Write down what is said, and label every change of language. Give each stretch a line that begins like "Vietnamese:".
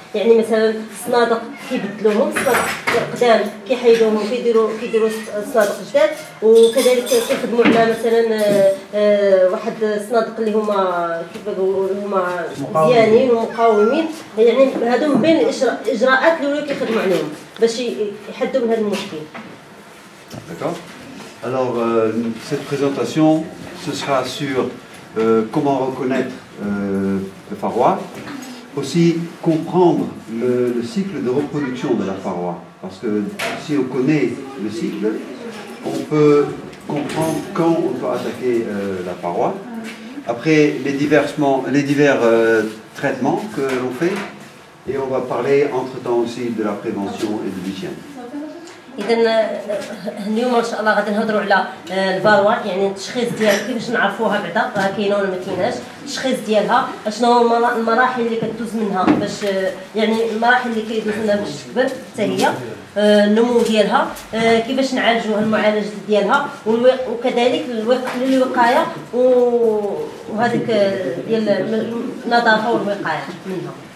Arabic: يعني مثلا الصنادق كيبدلوهم، الصنادق قدام كيحيدوهم كيديروا صنادق جداد، وكذلك كيخدموا على مثلا واحد الصنادق اللي هما كيف نقولوا هما مزيانين ومقاومين. يعني هادو من بين الاجراءات اللي ولاو كيخدموا عليهم باش يحدوا من هذا المشكل.
French: D'accord. Alors cette présentation, ce sera sur comment reconnaître le Faroua, aussi comprendre le cycle de reproduction de la Faroua, parce que si on connaît le cycle, on peut comprendre quand on peut attaquer la Faroua. Après les divers traitements que l'on fait, et on va parler entre-temps aussi de la prévention et de l'hygiène.
Arabic: إذا اليوم إن شاء الله غادي نهضروا على الفاروا، يعني التشخيص ديالها كيفاش نعرفوها بعدا راه كاينه ولا ما كايناش، التشخيص ديالها اشنو هو المراحل اللي كدوز منها باش يعني المراحل اللي كيدوز منها باش تكبر حتى هي، النمو ديالها، كيفاش نعالجوها المعالجه ديالها، وكذلك للوقايه وهذيك ديال النظافه والوقايه منها.